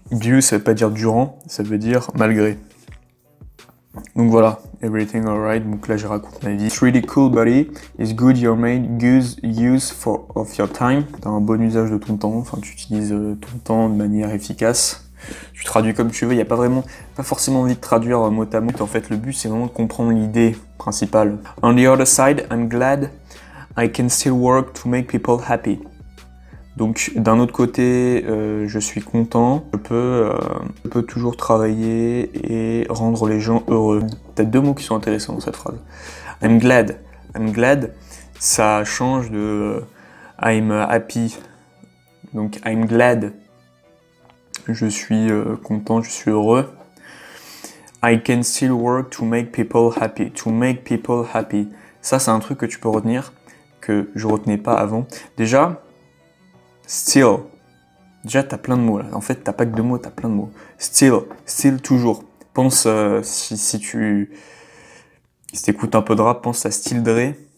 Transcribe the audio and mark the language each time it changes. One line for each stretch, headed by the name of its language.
French: Due ça veut pas dire durant, ça veut dire malgré. Donc voilà,
English: everything alright,
French: donc là je raconte ma vie.
English: It's really cool buddy, it's good you made good use of your time.
French: T'as un bon usage de ton temps, enfin tu utilises ton temps de manière efficace. Tu traduis comme tu veux, il n'y a pas forcément envie de traduire mot à mot. En fait, le but, c'est vraiment de comprendre l'idée principale.
English: On the other side, I'm glad I can still work to make people happy.
French: Donc, d'un autre côté, je suis content. Je peux toujours travailler et rendre les gens heureux. T'as deux mots qui sont intéressants dans cette phrase.
English: I'm glad. I'm glad,
French: ça change de
English: I'm happy. Donc, I'm glad.
French: Je suis content, je suis heureux.
English: I can still work to make people happy. To make people happy.
French: Ça, c'est un truc que tu peux retenir, que je retenais pas avant. Déjà, still. Déjà, t'as plein de mots là. En fait, t'as pas que deux mots, t'as plein de mots. Still toujours. Pense, si t'écoutes un peu de rap, pense à Still Dre.